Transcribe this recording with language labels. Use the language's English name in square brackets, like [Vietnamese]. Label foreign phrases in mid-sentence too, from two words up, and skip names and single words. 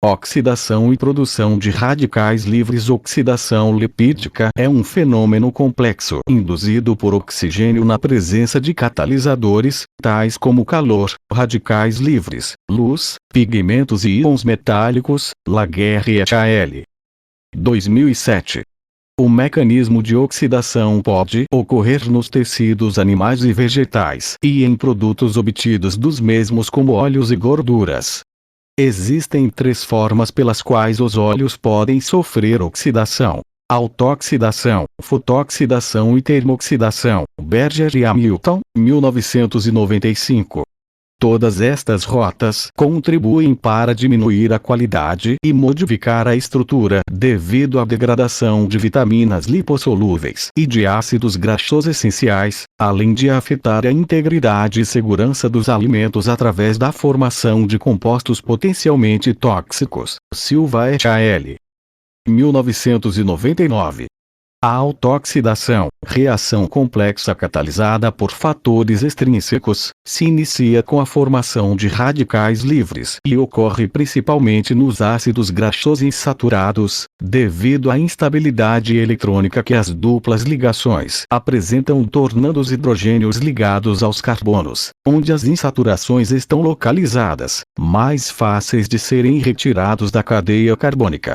[Portuguese] Oxidação e produção de radicais livres. Oxidação lipídica é um fenômeno complexo induzido por oxigênio na presença de catalisadores, tais como calor, radicais livres, luz, pigmentos e íons metálicos, Laguerre et al. 2007. O mecanismo de oxidação pode ocorrer nos tecidos animais e vegetais e em produtos obtidos dos mesmos como óleos e gorduras. Existem 3 formas pelas quais os óleos podem sofrer oxidação: autooxidação, fotooxidação e termooxidação. Berger e Hamilton, 1995. Todas estas rotas contribuem para diminuir a qualidade e modificar a estrutura devido à degradação de vitaminas lipossolúveis e de ácidos graxos essenciais, além de afetar a integridade e segurança dos alimentos através da formação de compostos potencialmente tóxicos. Silva et al. 1999. A autooxidação, reação complexa catalisada por fatores extrínsecos, se inicia com a formação de radicais livres e ocorre principalmente nos ácidos graxos insaturados, devido à instabilidade eletrônica que as duplas ligações apresentam, tornando os hidrogênios ligados aos carbonos, onde as insaturações estão localizadas, mais fáceis de serem retirados da cadeia carbônica.